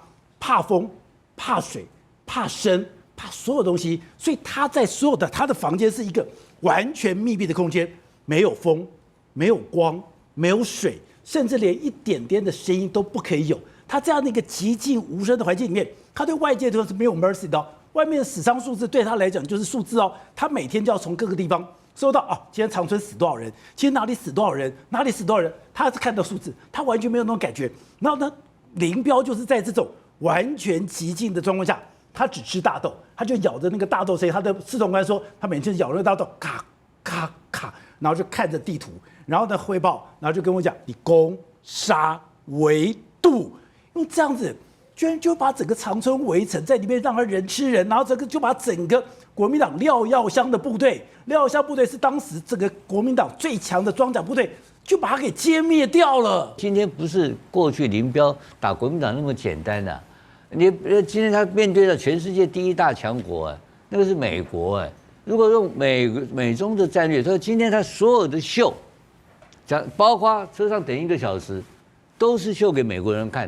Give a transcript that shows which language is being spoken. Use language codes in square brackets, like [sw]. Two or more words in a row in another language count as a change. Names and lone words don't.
[zh] 怕風、怕水、怕生、怕所有東西，所以他在所有的他的房間是一個完全密閉的空間，沒有風、沒有光、沒有水，甚至連一點點的聲音都不可以有。他這樣的一個寂靜無聲的環境裡面，他對外界都是沒有 mercy 的。外面的死傷數字對他來講就是數字哦，他每天就要從各個地方收到今天長春死多少人，今天哪裡死多少人，哪裡死多少人，他是看到數字，他完全沒有那種感覺。然後呢，林彪就是在這種完全寂靜的狀況下，他只吃大豆，他就咬着那個大豆聲音。他的司令官說，他每天咬那個大豆，咔咔咔，然後就看着地圖，然後呢匯報，然後就跟我講，你攻殺圍堵，用這樣子。居然就把整個長春圍城，在裡面讓他人吃人，然後就把整個國民黨廖耀湘的部隊，廖耀湘部隊是當時这個國民黨最強的裝甲部隊，就把它給殲滅掉了。今天不是過去林彪打國民黨那麼簡單的，你今天他面對了全世界第一大強國那個是美國如果用美中的戰略，他說今天他所有的秀，包括車上等1個小時，都是秀給美國人看的。